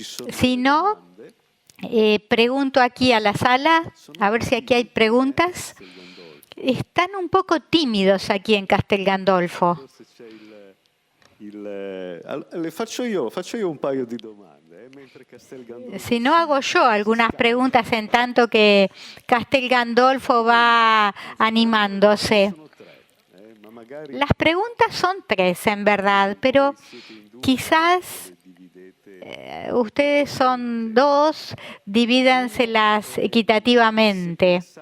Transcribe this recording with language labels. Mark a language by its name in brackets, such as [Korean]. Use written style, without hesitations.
[Spanish] Si no, pregunto aquí a la sala, a ver si aquí hay preguntas. Están un poco tímidos aquí en Castel Gandolfo. [Italian] Le faccio io un paio di domande. Mentre Castel Gandolfo... [Spanish] Si no, hago yo algunas preguntas en tanto que Castel Gandolfo va animándose. Las preguntas son 3 en verdad, pero quizás ustedes son 2, divídanselas equitativamente.